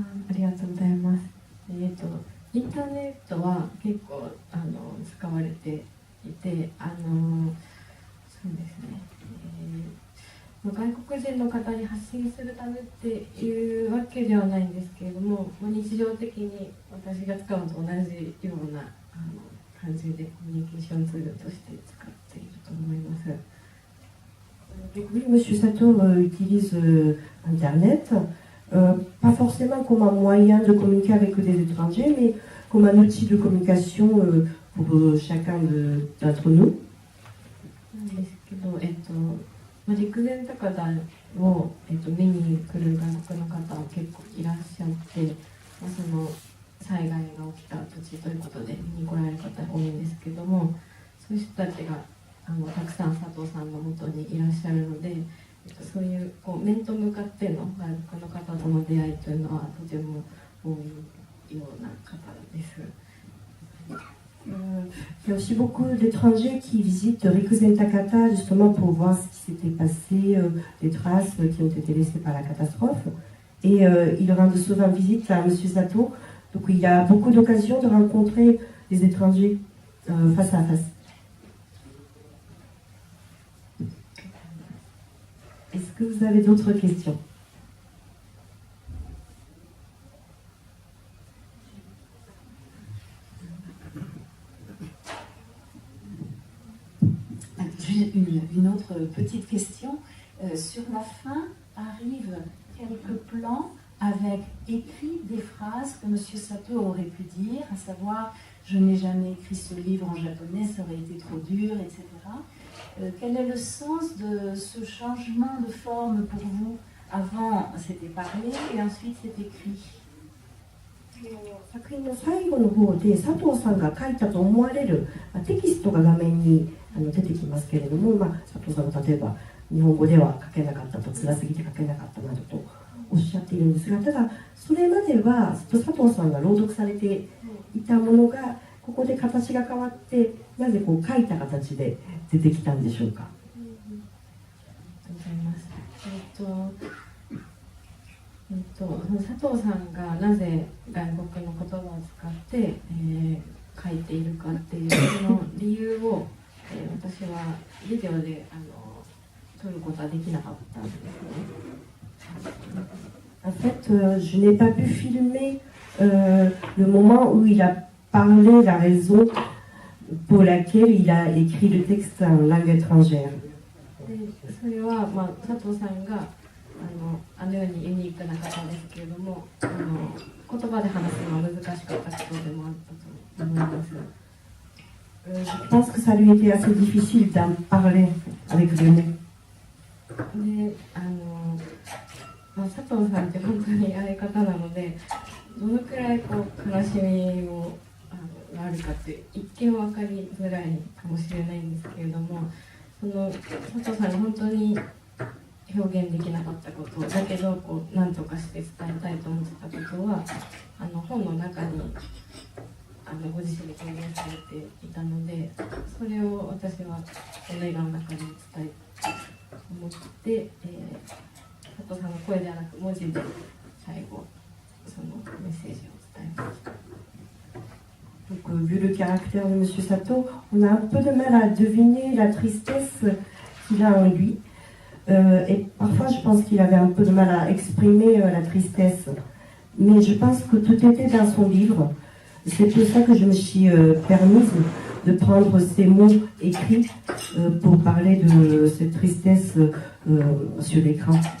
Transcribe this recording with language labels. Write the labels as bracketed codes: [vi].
[ja] ありがとうございます。インターネットは結構使われていて、そうですね、外国人の方に発信するためっていうわけではないんですけれども、日常的に私が使うのと同じような感じでコミュニケーションツールとして使っていると思います。 [fr] Donc oui, M. Sato utilise Internet, pas forcément comme un moyen de communiquer avec des étrangers, mais comme un outil de communication pour chacun d'entre nous. [ja] なんですけど、陸前高田を、見に来る外国の方は結構いらっしゃって、その災害が起きた土地ということで見に来られる方多いんですけども、そういう人たちがたくさん佐藤さんのもとにいらっしゃるので、そういう面と向かっての外国の方との出会いというのはとても多いような方です。 [fr] Il y a aussi beaucoup d'étrangers qui visitent Rikuzen Takata justement pour voir ce qui s'était passé, les traces qui ont été laissées par la catastrophe. Et ils rendent souvent visite à M. Sato. Donc il y a beaucoup d'occasions de rencontrer les étrangers face à face. Est-ce que vous avez d'autres questions? Une autre petite question. Sur la fin arrivent quelques plans avec écrit des phrases que M. Sato aurait pu dire, à savoir « je n'ai jamais écrit ce livre en japonais, ça aurait été trop dur », etc. Quel est le sens de ce changement de forme pour vous? Avant, c'était parlé et ensuite c'est écrit. [ja] 作品の最後の方で佐藤さんが書いたと思われるテキストが画面に出てきますけれども、佐藤さんが例えば日本語では書けなかったと、辛すぎて書けなかったなどとおっしゃっているんですが、ただそれまでは佐藤さんが朗読されていたものがここで形が変わってなぜこう書いた形で出てきたんでしょうか。ありがとうございます。佐藤さんがなぜ外国の言葉を使って、書いているかっていうその理由を、私はビデオで撮ることはできなかったんですね。 [fr] En fait, je n'ai pas pu filmer le moment où il a parlé la raison pour laquelle il a écrit le texte en langue étrangère. [ja] でそれは、佐藤さんがあのようにユニークな方ですけれども、言葉で話すのは難しかったことでもあったと思います。 [fr] Je pense que ça lui était assez difficile d'en parler avec le mot. [ja] で佐藤さんって本当にああいう方なので、どのくらい悲しみをがあるかって一見分かりづらいかもしれないんですけれども、その佐藤さんが本当に表現できなかったことだけど何とかして伝えたいと思ってたことは本の中にご自身で表現されていたので、それを私はこの映画の中に伝えたいと思って、佐藤さんの声ではなく文字で最後そのメッセージを伝えました。 [fr] Donc, vu le caractère de M. Sato, on a un peu de mal à deviner la tristesse qu'il a en lui. Et parfois, je pense qu'il avait un peu de mal à exprimer la tristesse. Mais je pense que tout était dans son livre. C'est pour ça que je me suis permise de prendre ces mots écrits pour parler de cette tristesse sur l'écran.